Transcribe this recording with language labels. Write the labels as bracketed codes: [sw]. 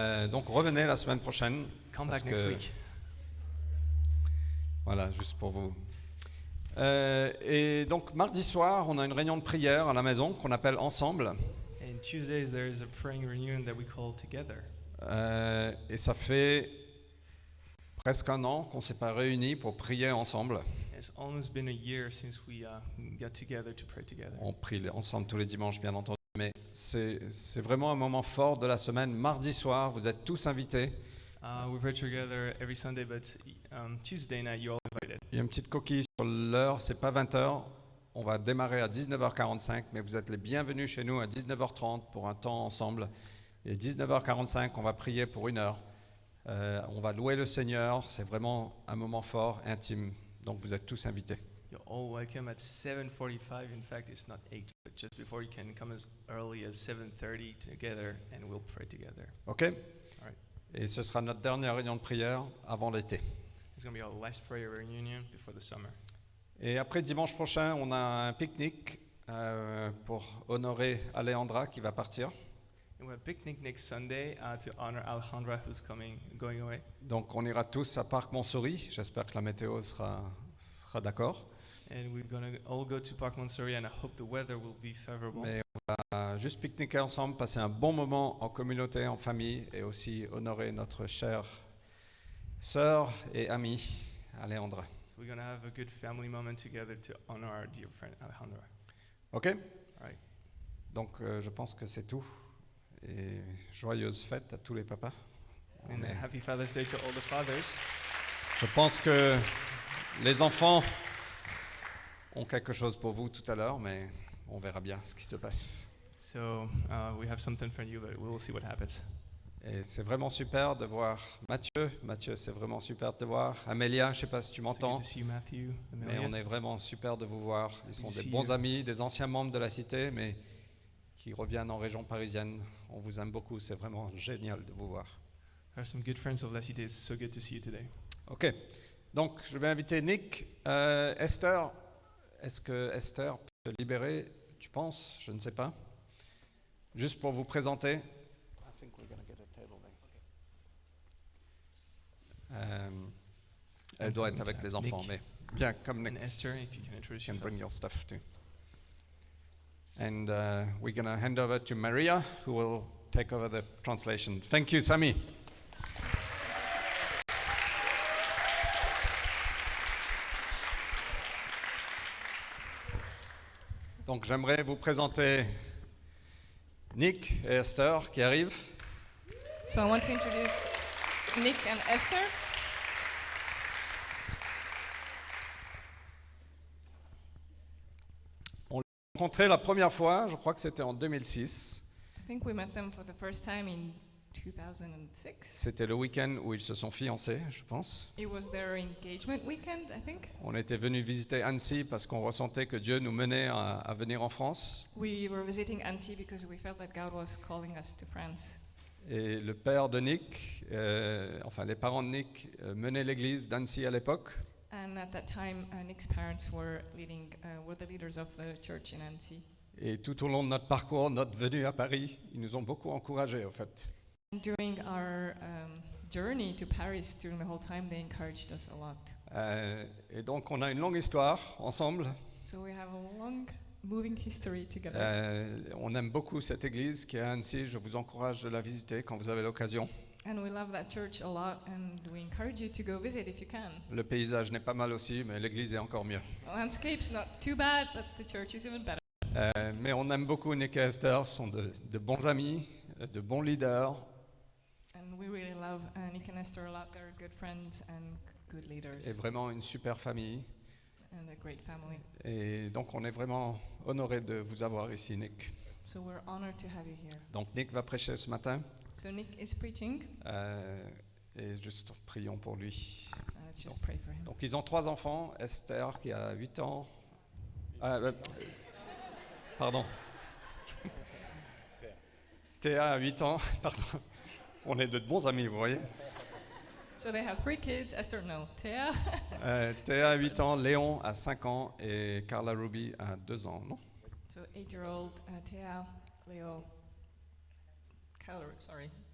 [fr] Donc revenez la semaine prochaine. [en] Come [fr] Parce [en] back next [fr] que- [en] week. [fr] Voilà, juste pour vous. Et donc mardi soir, on a une réunion de prière à la maison qu'on appelle Ensemble. [en] And Tuesdays, there is a praying reunion that we call Together. [fr] Et ça fait presque un an qu'on ne s'est pas réunis pour prier ensemble. [en] It's almost been a year since we got together to pray together. [fr] On prie ensemble tous les dimanches, bien entendu. Mais c'est vraiment un moment fort de la semaine. Mardi soir, vous êtes tous invités. [en] We pray together every Sunday, but Tuesday night, you're all invited. [fr] Il y a une petite coquille sur l'heure, c'est pas 20h. On va démarrer à 19h45, mais vous êtes les bienvenus chez nous à 19h30 pour un temps ensemble. Et 19h45, on va prier pour 1 heure. On va louer le Seigneur. C'est vraiment un moment fort, intime. Donc vous êtes tous invités. [en] You're all welcome at 7:45. In fact, it's not 8, but just before you can come as early as 7:30 together, and we'll pray together. OK? right. [fr] Et ce sera notre dernière réunion de prière avant l'été. [en] It's going to be our last prayer reunion before the summer. [fr] Et après dimanche prochain, on a un pique-nique pour honorer Alejandra qui va partir. [en] And we have a picnic next Sunday to honor Alejandra, who's going away. [fr] Donc on ira tous à Parc Montsouris. J'espère que la météo sera d'accord. [en] And we're going to all go to Park Montsouris, and I hope the weather will be favorable. [fr] Mais on va juste pique-niquer ensemble, passer un bon moment en communauté, en famille et aussi honorer notre chère sœur et amie Alejandra. [en] So we're going to have a good family moment together to honor our dear friend Alejandra. OK? right. [fr] Donc je pense que c'est tout. Et joyeuses fêtes à tous les papas. [en] And happy Father's Day to all the fathers. [fr] Je pense que les enfants ont quelque chose pour vous tout à l'heure, mais on verra bien ce qui se passe. [en] So we have something for you, but we will see what happens. [fr] Et c'est vraiment super de voir Mathieu. Mathieu, c'est vraiment super de te voir. Amélia, je ne sais pas si tu [en] So good [fr] m'entends, [en] to see you, Matthew. [fr] mais on est vraiment super de vous voir. Ils sont [en] Good to [fr] des [en] see [fr] bons [en] you. [fr] amis, des anciens membres de la cité, mais qui reviennent en région parisienne. On vous aime beaucoup, c'est vraiment génial de vous voir. [en] There are some good friends of La Cité. It's so good to see you today. [fr] OK. Donc, je vais inviter Nick. Esther, est-ce que Esther peut se libérer, tu penses? Je ne sais pas. Juste pour vous présenter. Elle doit être avec les enfants, Nick. mais bien, comme Nick, [en] And Esther, if you can introduce you can yourself. bring your stuff too. And we're going to hand over to Maria, who will take over the translation. Thank you, Sami. [fr] Donc j'aimerais vous présenter Nick et Esther qui arrivent. [en] So I want to introduce Nick and Esther. [fr] Rencontrés la première fois, je crois que c'était en 2006. [en] I think we met them for the first time in 2006. [fr] C'était le week-end où ils se sont fiancés, je pense. [en] It was their engagement weekend, I think. [fr] On était venus visiter Annecy parce qu'on ressentait que Dieu nous menait à venir en France. [en] We were visiting Annecy because we felt that God was calling us to France. [fr] Et le père de Nick, enfin les parents de Nick, menaient l'église d'Annecy à l'époque. [en] And at that time, Nick's parents were the leaders of the church in Annecy. [fr] Et tout au long de notre parcours, notre venue à Paris, ils nous ont beaucoup encouragés, au fait. [en] During our journey to Paris, during the whole time, they encouraged us a lot. [fr] Et donc, on a une longue histoire ensemble. [en] So we have a long, moving history together. [fr] On aime beaucoup cette église qui est à Annecy. Je vous encourage de la visiter quand vous avez l'occasion. [en] And we love that church a lot, and we encourage you to go visit if you can. [fr] Le paysage n'est pas mal aussi, mais l'église est encore mieux. [en] The landscape's not too bad, but the church is even better. [fr] Mais on aime beaucoup Nick et Esther, sont de bons amis, de bons leaders. [en] And we really love Nick and Esther a lot. They're good friends and good leaders [fr] Et vraiment une super famille. [en] and a great family. [fr] Et donc on est vraiment honoré de vous avoir ici, Nick. [en] So we're honored to have you here. [fr] Donc Nick va prêcher ce matin. [en] So Nick is preaching. [fr] Et juste prions pour lui. [en] let's just pray for him. [fr] Donc ils ont 3 enfants, Esther qui a 8 ans. Pardon. Théa a 8 ans, pardon. On est de bons amis, vous voyez. [en] So they have 3 kids. Esther, no. Thea, [fr] Théa a 8 ans, Léon a 5 ans et Carla Ruby a 2 ans, non? [en] so 8-year-old Thea, Leo, sorry.